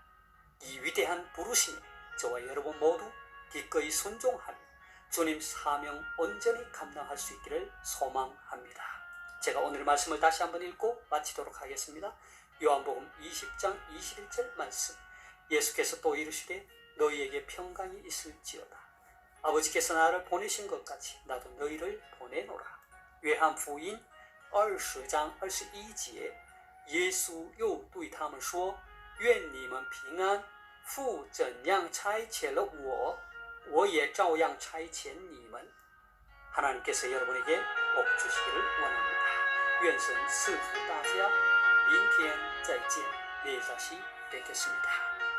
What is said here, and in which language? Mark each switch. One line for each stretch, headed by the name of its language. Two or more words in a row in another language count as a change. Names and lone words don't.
Korean: 이 위대한 부르심에 저와 여러분 모두 기꺼이 순종하며 주님 사명 온전히 감당할 수 있기를 소망합니다. 제가 오늘 말씀을 다시 한번 읽고 마치도록 하겠습니다. 요한복음 20장 21절 말씀. 예수께서 또 이르시되 너희에게 평강이 있을지어다. 아버지께서 나를 보내신 것 같이 나도 너희를 보내노라.
Chinese: 约翰福音20章21节，耶稣又对他们说：“愿你们平安！父怎样差遣了我，我也照样差遣你们。”
Korean: 하나님께서 여러분에게 복 주시기를 원합니다.
Chinese: 愿神赐福大家。明天再见，
Korean: 내일다시뵙겠습니다